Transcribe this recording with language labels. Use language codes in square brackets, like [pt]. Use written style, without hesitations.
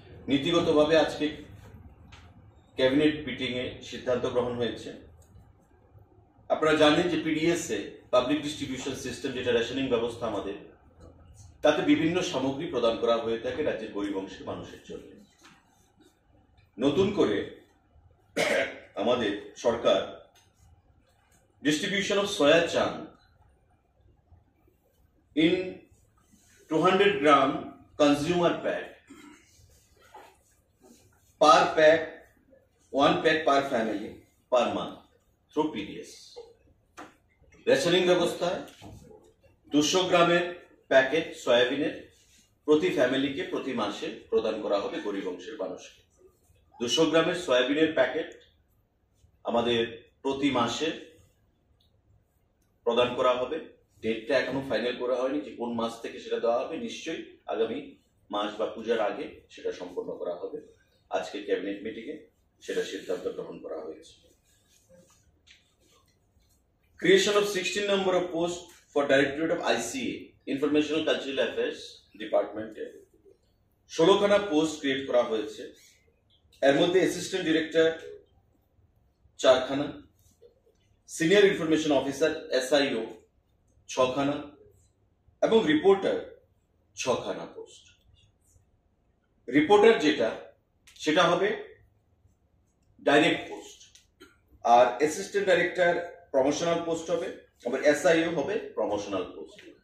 [bn] নীতিগতভাবে আজকে cabinet meeting এ সিদ্ধান্ত গ্রহণ হয়েছে। আপনারা জানেন যে PDS a public distribution system যেটা রেশনিং ব্যবস্থা আমাদের, তাতে বিভিন্ন সামগ্রী প্রদান করা হয়ে থাকে রাজ্যের গরিব অংশের মানুষের জন্য। নতুন করে আমাদের সরকার [en] Distribution of soya chunks in 200 gram consumer pack, per pack, 1 pack per family per month through PDS. [bn] Rationing ব্যবস্থায় 200 গ্রামের প্যাকেট সয়াবিনের প্রতি ফ্যামিলিকে প্রতি মাসে প্রদান করা হবে গরিব অংশের মানুষকে। 200 গ্রামের সয়াবিনের প্যাকেট আমাদের প্রতি মাসে প্রদান করা হবে। ডেটটা এখনো ফাইনাল করা হয়নি যে কোন মাস থেকে সেটা দেওয়া হবে, নিশ্চয়ই আগামী মাস বা পূজার আগে সেটা সম্পন্ন করা হবে। আজকে ক্যাবিনেট মিটিং এ সেটা সিদ্ধান্ত গ্রহণ করা হয়েছে। [en] Creation of 16 number of posts for Directorate of ICA Informational Cultural Affairs Department [bn] A 16খানা post create করা হয়েছে। এর মধ্যে assistant director 4খানা, senior information officer SIO 6খানা এবং রিপোর্টার 6খানা পোস্ট। রিপোর্টার যেটা সেটা হবে ডাইরেক্ট পোস্ট, আর অ্যাসিস্ট্যান্ট ডাইরেক্টর প্রমোশনাল পোস্ট হবে, আবার SIO হবে প্রমোশনাল পোস্ট।